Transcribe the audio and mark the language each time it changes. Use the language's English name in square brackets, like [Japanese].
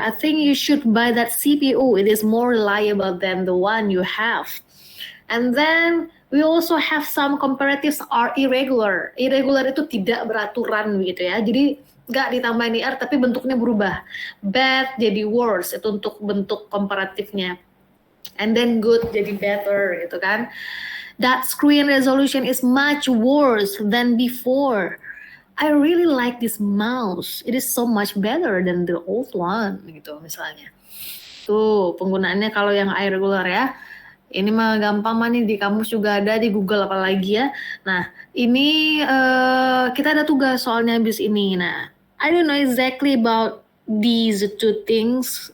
[English] I think you should buy that CPU. It is more reliable than the one you have. And then we also have some comparatives are irregular. [Indonesian] Irregular itu tidak beraturan gitu ya. Jadi nggak ditambahin IR tapi bentuknya berubah. Bad jadi worse, itu untuk bentuk komparatifnya. [English] And then good jadi better [Indonesian] gitu kan. [English] That screen resolution is much worse than before. I really like this mouse. It is so much better than the old one [Indonesian] gitu misalnya. Tuh penggunaannya kalau yang irregular ya. Ini mah gampang mah nih, di kamus juga ada, di Google apalagi ya. Nah ini kita ada tugas soalnya habis ini. [English] Nah I don't know exactly about these two things.